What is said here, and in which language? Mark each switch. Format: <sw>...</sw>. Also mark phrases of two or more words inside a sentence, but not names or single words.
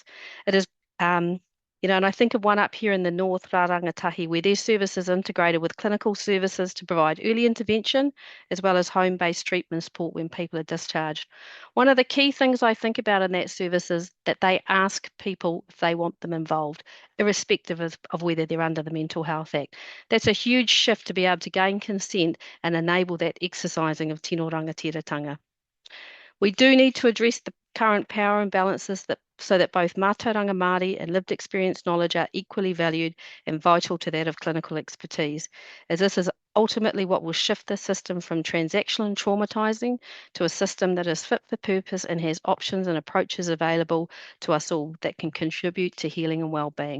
<en>It is and I think of one up here in the north, Rarangatahi, where their services integrated with clinical services to provide early intervention, as well as home-based treatment support when people are discharged. One of the key things I think about in that service is that they ask people if they want them involved, irrespective of whether they're under the Mental Health Act. That's a huge shift to be able to gain consent and enable that exercising of</en> <mi>tino rangatiratanga.</mi> <en>We do need to address the current power imbalances so that both</en> <mi>mātauranga Māori</mi> <en>and lived experience knowledge are equally valued and vital to that of clinical expertise, as this is ultimately what will shift the system from transactional and traumatising to a system that is fit for purpose and has options and approaches available to us all that can contribute to healing and well-being.</en>